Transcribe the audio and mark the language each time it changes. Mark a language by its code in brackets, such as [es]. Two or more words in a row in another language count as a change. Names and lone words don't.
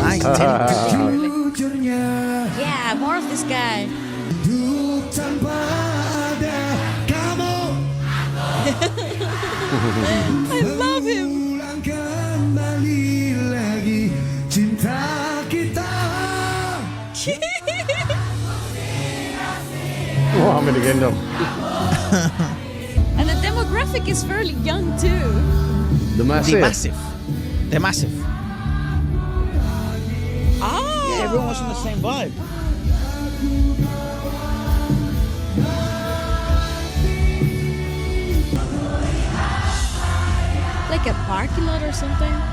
[en] Nice. Yeah, more of this guy. I love him. [id] Wah, sampai digendong. [en] And the demographic is fairly young too. The They're Massive. massive. They're massive. Ah, Yeah, everyone was on the same vibe. like a parking lot or something.